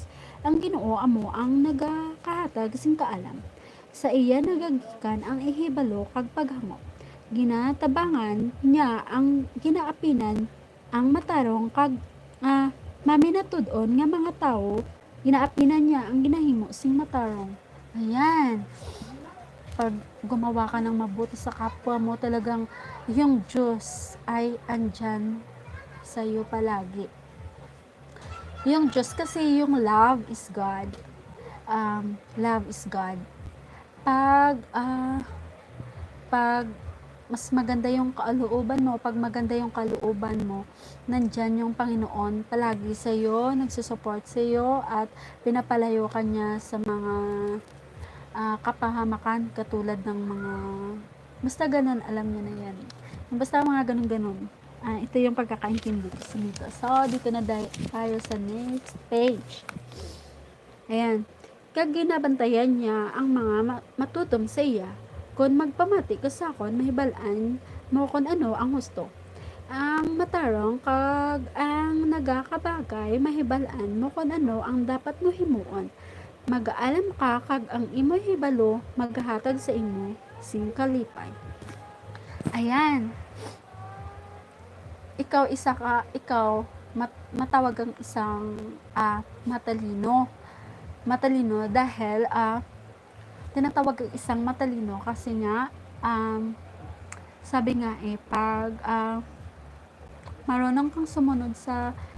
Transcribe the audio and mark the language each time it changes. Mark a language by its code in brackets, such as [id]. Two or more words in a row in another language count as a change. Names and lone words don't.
[hil] Ang Ginoo amo ang nagakahatag sing kaalam. Sa iya nagagikan ang ihibalo kag paghangop. Ginatabangan niya ang ginaapinan ang matarong kag maminatud-on nga mga tawo. Ginaapinan niya ang ginahimo sing matarong. [tl] Ayan. Pag gumawa ka ng mabuti sa kapwa mo, talagang yung Diyos ay andyan sa iyo palagi. Yung Diyos kasi yung [en] love is God. [tl] Love is God. Pag mas maganda yung kalooban mo, pag maganda yung kalooban mo, nandyan yung Panginoon palagi sa iyo, nagsusupport sa iyo at pinapalayo ka niya sa mga kapahamakan katulad ng mga basta ganun, alam niyo na yan. Basta mga ganun-ganun. Ito yung pagkakaintindi ko sa dito. So, dito na tayo sa [en] next page. [tl] Ayan. [hil] Kag ginabantayan niya ang mga matutom sa iya. Kung magpamati ka sa akon, mahibalaan mo kung ano ang gusto. Ang matarong kag ang nagakabagay, mahibalaan mo kung ano ang dapat mo himuon. Mag-aalam ka kag ang imo'y hibalo maghahatag sa imo sing kalipay. [tl] Ayan. Ikaw matawag ang isang matalino dahil tinatawag ang isang matalino kasi nga sabi nga pag marunong kang sumunod sa